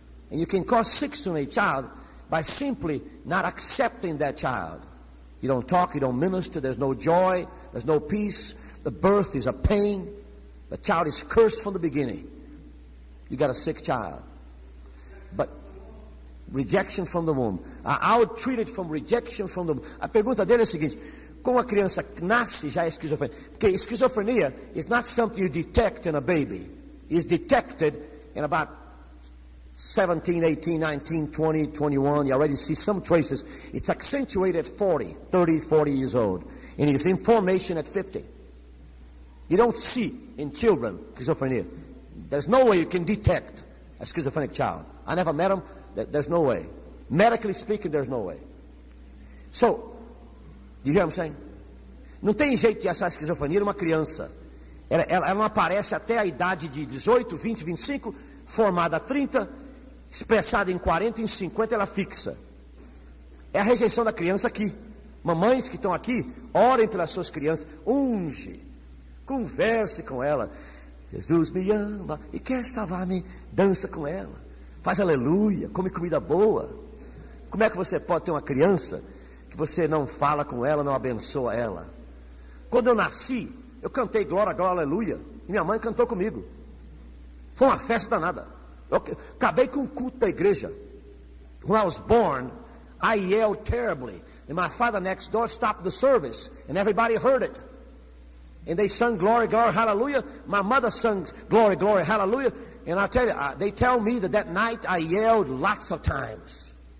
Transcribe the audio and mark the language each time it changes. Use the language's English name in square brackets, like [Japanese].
[English] And you can cause sickness to a child by simply not accepting that child. You don't talk, you don't minister, there's no joy, there's no peace. The birth is a pain. The child is cursed from the beginning. You got a sick child. But rejection from the womb. I would treat it from rejection from the womb. [Portuguese] A pergunta dele é a seguinte: como a criança nasce já é esquizofrenia? Porque esquizofrenia [English] is not something you detect in a baby. It's detected in about 17, 18, 19, 20, 21. You already see some traces. It's accentuated at 40, 30, 40 years old. And it's in formation at 50. You don't see in children schizophrenia. There's no way you can detect a schizophrenic child. I never met him. There's no way. Medically speaking, there's no way. So, you hear what I'm saying? [Portuguese] Não tem jeito de achar esquizofrenia numa criança. Ela não aparece até a idade de 18, 20, 25, formada a 30, expressada em 40, em 50, ela fixa. É a rejeição da criança aqui. Mamães que estão aqui, orem pelas suas crianças, unge, converse com ela. Jesus me ama e quer salvar-me, dança com ela, faz aleluia, come comida boa. Como é que você pode ter uma criança que você não fala com ela, não abençoa ela? Quando eu nasci, eu cantei glória, glória, aleluia, e minha mãe cantou comigo. Foi uma festa danada. Eu acabei com o culto da igreja. [English] When I was born, I yelled terribly, and my father next door stopped the service, and everybody heard it. And they sung glory, glory, hallelujah. My mother sung glory, glory, hallelujah. And I tell you, they tell me that night I yelled lots of times.